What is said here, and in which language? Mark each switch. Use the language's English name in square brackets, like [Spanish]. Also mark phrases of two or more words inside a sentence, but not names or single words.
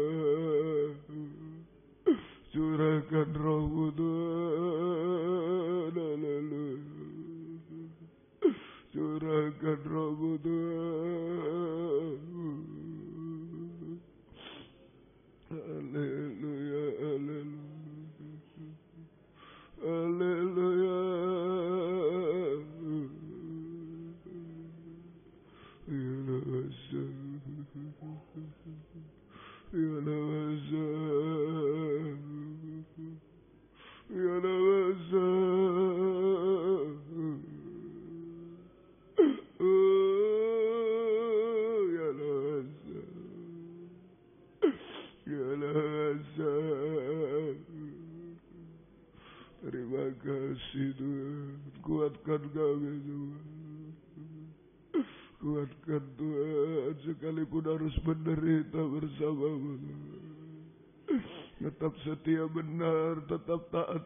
[Indonesian] Curahkan roh-Mu Tuhan. Haleluya. Curahkan roh-Mu Tuhan. Haleluya. Haleluya. Haleluya. Ya Nasa. Ya Nasa. Ya Nasa. Ya Nasa. Ya Nasa. Terima kasih Tuhan. Kuatkan kami Tuhan. Kuatkan Tuhan. Sekalipun harus menderita bersama-Mu Tuhan. Tetap setia benar. Tetap taat.